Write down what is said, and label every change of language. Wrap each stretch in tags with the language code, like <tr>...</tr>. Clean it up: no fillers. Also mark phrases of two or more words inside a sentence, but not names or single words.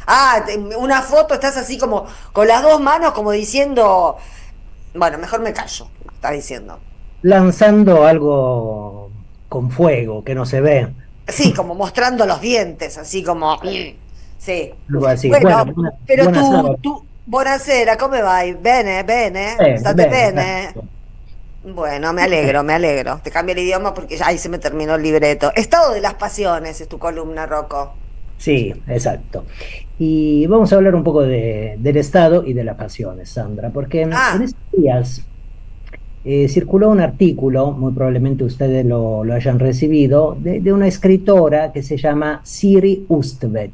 <es>Una foto, estás así como con las dos manos, como diciendo, bueno, mejor me callo, está diciendo. Lanzando algo con fuego que no se ve, Sí, como mostrando los dientes, así como, sí. algo así. Bueno, Bueno, però buenas</es> <it>tu,</it> <es>tardes.</es> <it>tu, buonasera, come vai? Bene, bene? State Bene, bene?</it> <es>gracias. Bueno, me alegro, me alegro. Te cambio el idioma porque ya ahí se me terminó el libreto. Estado de las pasiones es tu columna, Rocco. Sí, exacto. Y vamos a hablar un poco del Estado y de las pasiones, Sandra, porque en Ah, estos días circuló un artículo, muy probablemente ustedes lo hayan recibido, de una escritora que se llama Siri Ustvedt.</es>